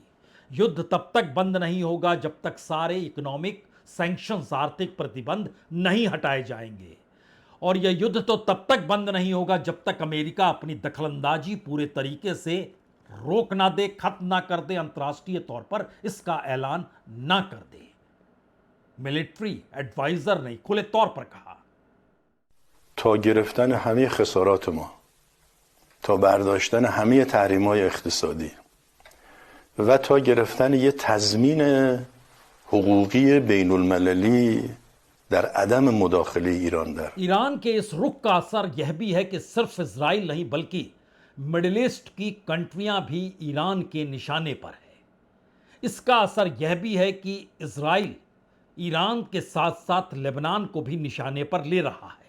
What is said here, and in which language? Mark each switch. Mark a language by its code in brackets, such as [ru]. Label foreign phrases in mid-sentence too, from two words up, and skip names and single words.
[hi] युद्ध तब तक बंद नहीं होगा जब तक सारे [en] economic sanctions, [hi] आर्थिक प्रतिबंध नहीं हटाए जाएंगे। और यह युद्ध तो तब तक बंद नहीं होगा जब तक अमेरिका अपनी दखलंदाजी पूरे तरीके से रोक ना दे, खत्म ना कर दे, अंतर्राष्ट्रीय तौर पर इसका ऐलान ना कर दे। [en] military adviser [hi] ने खुले तौर पर कहा, [fa] تا گرفتن همه خسارات ما، تا برداشتن همه تحریم‌های اقتصادی و تا گرفتن یه تضمین حقوقی بین المللی در عدم مداخله ایران در [hi] ईरान के इस रुख का असर यह भी है कि सिर्फ इजराइल नहीं बल्कि मिडिल ईस्ट की कंट्रियां भी ईरान के निशाने पर है। इसका असर यह भी है कि इजराइल ईरान के साथ साथ लेबनान को भी निशाने पर ले रहा है।